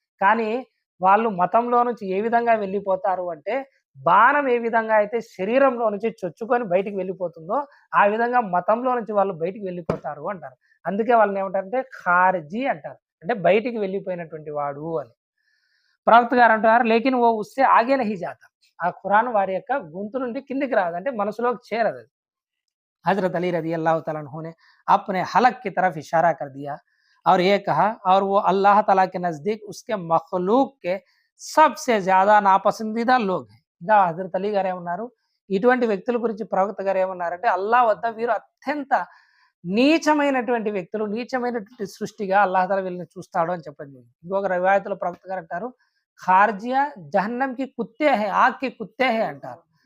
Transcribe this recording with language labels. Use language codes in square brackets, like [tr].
[te] కానీ వాళ్ళు మతంలో నుంచి ఏ విధంగా వెళ్ళిపోతారు అంటే, బాణం ఏ విధంగా అయితే శరీరంలో నుంచి చొచ్చుకొని బయటికి వెళ్ళిపోతుందో, ఆ విధంగా మతంలో నుంచి వాళ్ళు బయటికి వెళ్ళిపోతారు అంటారు. అందుకే వాళ్ళని ఏమంటారంటే ఖారిజీ అంటారు. అంటే బయటికి వెళ్ళిపోయినటువంటి వాడు అని. ప్రవక్త గారు అంటున్నారు, [hi] లేకిన్ ఓ ఉస్సే ఆగే నహీ జాతా. [te] ఆ ఖురాన్ వారి యొక్క గొంతు నుండి కిందికి రాదు. అంటే మనసులోకి చేరదది. [hi] हज़रत अली रज़ी अल्लाह तआला अन्हु ने अपने हलक की तरफ इशारा कर दिया और ये कहा, और वो अल्लाह ताला के नज़दीक उसके मखलूक के सबसे ज़्यादा నాపసందీదా లోగ్ हैं. [te] ఇంకా హజరత్ అలీ గారు ఏమన్నారు, ఇటువంటి వ్యక్తుల గురించి ప్రవక్త గారు ఏమన్నారంటే, అల్లాహ్ వద్ద వీరు అత్యంత నీచమైనటువంటి వ్యక్తులు, నీచమైనటువంటి సృష్టిగా అల్లాహ్ తాలా వీళ్ళని చూస్తాడు అని చెప్పడం జరిగింది. ఇంకొక రివాయత్‌లో ప్రవక్త గారు అంటారు, [hi] ఖార్జియా జహన్నంకి కుత్తే హై, [te] ఆగ్‌కి కుత్తే హై అంటారు.